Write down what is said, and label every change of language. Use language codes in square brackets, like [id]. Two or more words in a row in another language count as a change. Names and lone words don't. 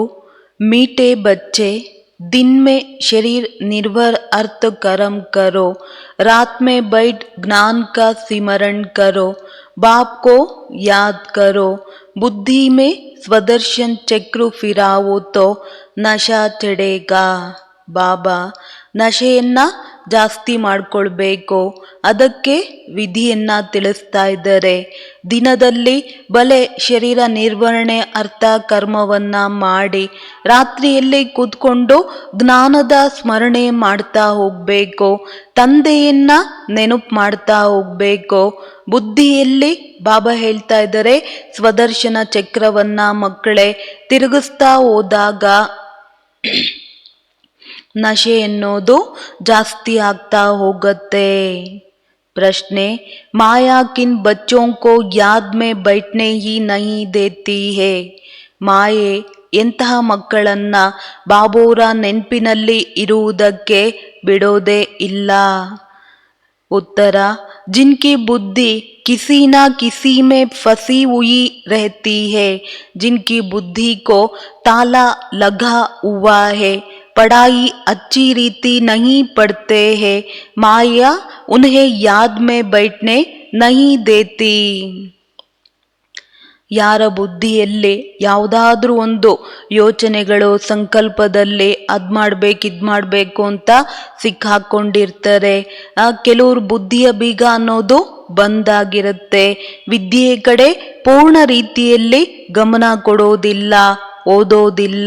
[hi] मीठे बच्चे, दिन में शरीर निर्भर अर्थ कर्म करो, रात में बैठ ज्ञान का सिमरण करो, बाप को याद करो, बुद्धि में स्वदर्शन चक्र फिरावो तो नशा चढ़ेगा. [kn] ಬಾಬಾ ನಶೆಯನ್ನ ಜಾಸ್ತಿ ಮಾಡಿಕೊಳ್ಬೇಕು, ಅದಕ್ಕೆ ವಿಧಿಯನ್ನ ತಿಳಿಸ್ತಾ ಇದ್ದಾರೆ. ದಿನದಲ್ಲಿ ಬಲೆ ಶರೀರ ನಿರ್ವಹಣೆ ಅರ್ಥ ಕರ್ಮವನ್ನ ಮಾಡಿ ರಾತ್ರಿಯಲ್ಲಿ ಕೂತ್ಕೊಂಡು ಜ್ಞಾನದ ಸ್ಮರಣೆ ಮಾಡ್ತಾ ಹೋಗ್ಬೇಕು, ತಂದೆಯನ್ನ ನೆನಪು ಮಾಡ್ತಾ ಹೋಗ್ಬೇಕು. ಬುದ್ಧಿಯಲ್ಲಿ ಬಾಬಾ ಹೇಳ್ತಾ ಇದ್ದಾರೆ, ಸ್ವದರ್ಶನ ಚಕ್ರವನ್ನ ಮಕ್ಕಳೇ ತಿರುಗಿಸ್ತಾ ಹೋದಾಗ ನಶೆ ಎನ್ನುವುದು ಜಾಸ್ತಿ ಆಗ್ತಾ ಹೋಗುತ್ತೆ. [hi] प्रश्न, माया किन बच्चों को याद में बैठने ही नहीं देती है. [kn] ಮಾಯೆ ಎಂತಹ ಮಕ್ಕಳನ್ನ ಬಾಬೋರ ನೆನಪಿನಲ್ಲಿ ಇರುವುದಕ್ಕೆ ಬಿಡೋದೇ ಇಲ್ಲ. [hi] उत्तर, जिनकी बुद्धि किसी ना किसी में फंसी हुई रहती है, जिनकी बुद्धि को ताला लगा हुआ है, पढ़ाई अच्छी रीति नहीं पढ़ते हैं, माया उन्हें याद में बैठने नहीं देती. [kn] ಯಾರ ಬುದ್ಧಿಯಲ್ಲಿ ಯಾವುದಾದ್ರೂ ಒಂದು ಯೋಚನೆಗಳು ಸಂಕಲ್ಪದಲ್ಲಿ ಅದ್ ಮಾಡ್ಬೇಕು ಇದ್ ಮಾಡಬೇಕು ಅಂತ ಸಿಕ್ಕಾಕೊಂಡಿರ್ತಾರೆ. ಕೆಲವ್ರ ಬುದ್ಧಿಯ ಬೀಗ ಅನ್ನೋದು ಬಂದಾಗಿರುತ್ತೆ. ವಿದ್ಯೆಯ ಕಡೆ ಪೂರ್ಣ ರೀತಿಯಲ್ಲಿ ಗಮನ ಕೊಡೋದಿಲ್ಲ, ಓದೋದಿಲ್ಲ.